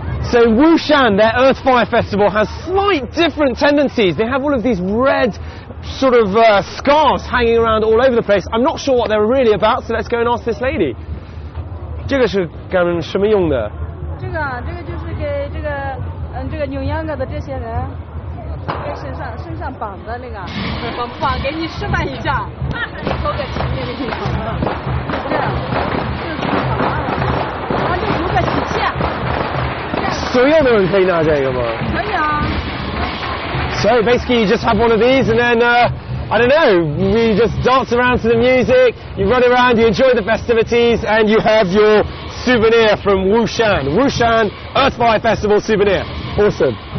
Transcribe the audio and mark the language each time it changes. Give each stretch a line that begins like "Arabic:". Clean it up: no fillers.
English: So Wushan, their Earth Fire Festival, has slight different tendencies. They have all of these red sort of scarves hanging around all over the place. I'm not sure what they're really about, so let's go and ask this lady.
Chinese: 这个是干什么用的？这个就是给这个扭秧歌的这些人，给身上绑的那个，绑给你示范一下，抽个旗给你绑的，这是绑了，然后就有个喜气。所有的人可以拿这个吗？可以啊。
English: So basically you just have one of these and then, I don't know, you just dance around to the music, you run around, you enjoy the festivities, and you have your souvenir from Wushan. Wushan Earth Fire Festival souvenir. Awesome.